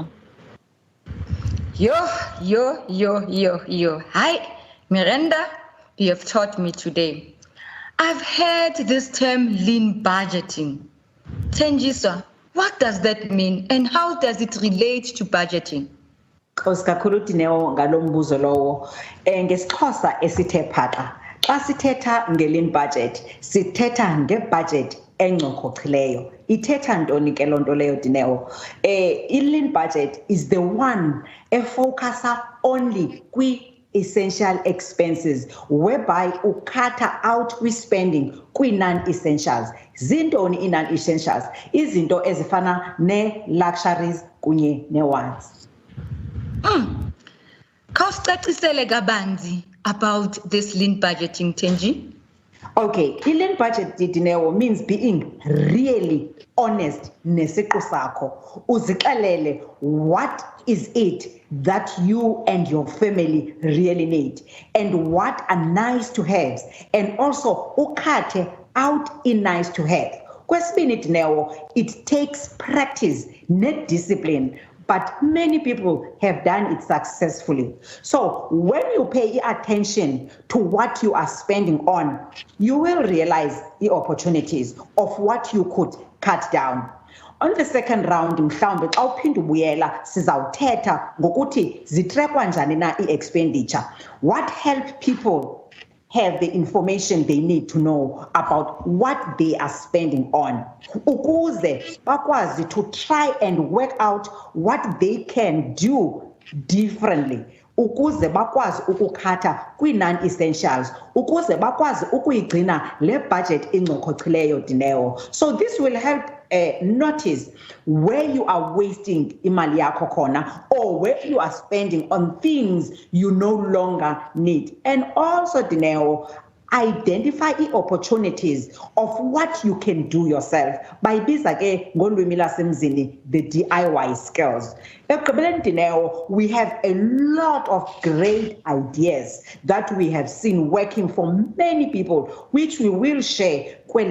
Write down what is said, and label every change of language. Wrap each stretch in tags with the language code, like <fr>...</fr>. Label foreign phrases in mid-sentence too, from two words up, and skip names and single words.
<en>Yo. Hi, Miranda, you have taught me today. I've heard this term lean budgeting. Thenjiswa, what does that mean and how does it relate to budgeting?</en> <xh>Kakhulu Dineo ngalo mbuzo lowo ngesixhosa esithe phaxa xa sithetha</xh> <en>nge-lean budget</en> <xh>sithetha ngebudget engcokochileyo. Ithetha ntoni ke loo nto leyo, Dineo?</xh> <en>I-lean budget is the one efocusa only essential expenses whereby ukhatha out spending kwi-non-essentials.</en> <xh>Zintoni i-non-essentials? Izinto ezifana ne-luxuries kunye ne-wants. Khawusicacisele kabanzi</xh> <en>about this lean budgeting, Thenji. Okay, lean budget, Dineo, means being really honest</en> <xh>nesiqu sakho.</xh> <en>Uzixelele what is it that you and your family really need and what are nice to have, and also ukhathe out in nice to have. Kwesibini, Dineo, it takes practice, not discipline. But many people have done it successfully. So when you pay attention to what you are spending on, you will realize the opportunities of what you could cut down. On the second round,</en> <xh>mhlawumbe xa uphinda ubuyela sizawuthetha ngokuthi zitrekwa njani na i-expenditure.</xh> <en>What help people have the information they need to know about what they are spending on.</en> <xh>Ukuze bakwazi</xh> <en>to try and work out what they can do differently.</en> <xh>Ukuze bakwazi ukukhatha kwi-non-essentials. Ukuze bakwazi ukuyigcina le budget engcokochileyo, Dineo.</xh> <en>So this will help notice where you are wasting</en> <xh>imali yakho khona,</xh> <en>or where you are spending on things you no longer need. And also, Dineo, identify the opportunities of what you can do yourself by the DIY skills. We have a lot of great ideas that we have seen working for many people, which we will share.</en>